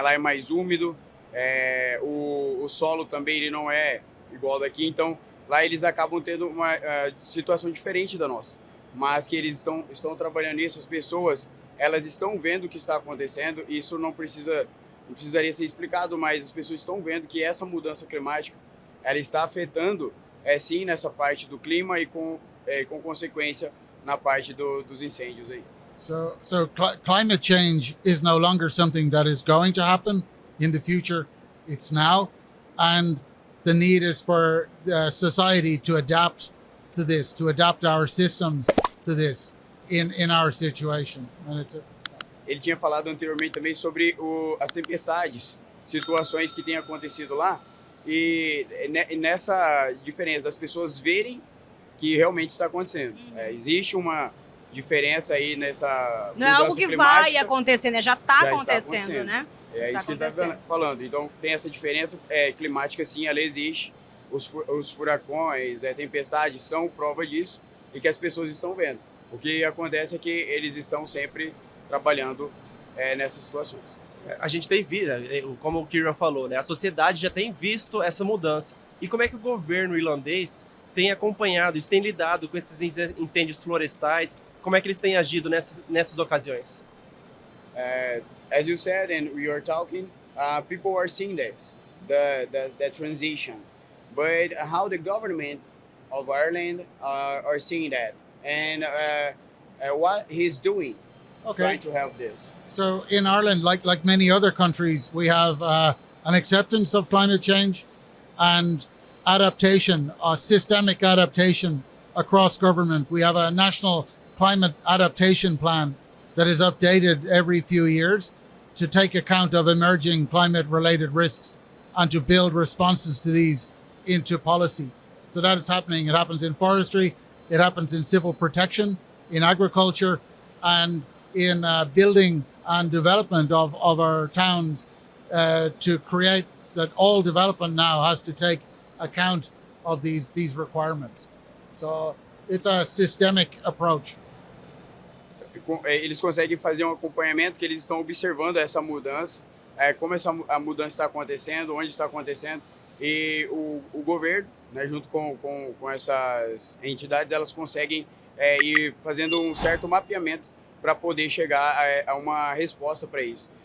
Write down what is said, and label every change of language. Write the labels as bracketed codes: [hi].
[pt] Lá é mais úmido, o solo também ele não é igual daqui, então lá eles acabam tendo uma situação diferente da nossa, mas que eles estão trabalhando nisso, as pessoas elas estão vendo o que está acontecendo, e isso não precisaria ser explicado, mas as pessoas estão vendo que essa mudança climática ela está afetando sim nessa parte do clima e com consequência na parte dos incêndios aí. [en] So climate change is no longer something that is going to happen in the future. It's now, and the need is for society to adapt to this, to adapt our systems to this in our situation. And [pt] Ele tinha falado anteriormente também sobre as tempestades, situações que têm acontecido lá, e nessa diferença das pessoas verem que realmente está acontecendo. Existe uma diferença aí nessa não é algo que climática, vai acontecer, né? Já está acontecendo, né? É isso que ele está falando. Então, tem essa diferença climática, sim, ela existe. Os furacões, tempestades são prova disso e que as pessoas estão vendo. O que acontece é que eles estão sempre trabalhando nessas situações. A gente tem visto, como o Kieran falou, né? A sociedade já tem visto essa mudança. E como é que o governo irlandês tem acompanhado isso, tem lidado com esses incêndios florestais? Como é que eles têm agido nessas ocasiões? [en] as you said, and we are talking, people are seeing this, the transition, but how the government of Ireland are seeing that, and what he's doing, trying to help this. So in Ireland, like many other countries, we have an acceptance of climate change and adaptation, systemic adaptation across government. We have a national climate adaptation plan that is updated every few years to take account of emerging climate-related risks and to build responses to these into policy. So that is happening. It happens in forestry, it happens in civil protection, in agriculture, and in building and development of our towns to create that all development now has to take account of these requirements. So it's a systemic approach. [pt] Eles conseguem fazer um acompanhamento que eles estão observando essa mudança, como a mudança está acontecendo, onde está acontecendo, e o governo, né, junto com essas entidades, elas conseguem ir fazendo um certo mapeamento para poder chegar a uma resposta para isso.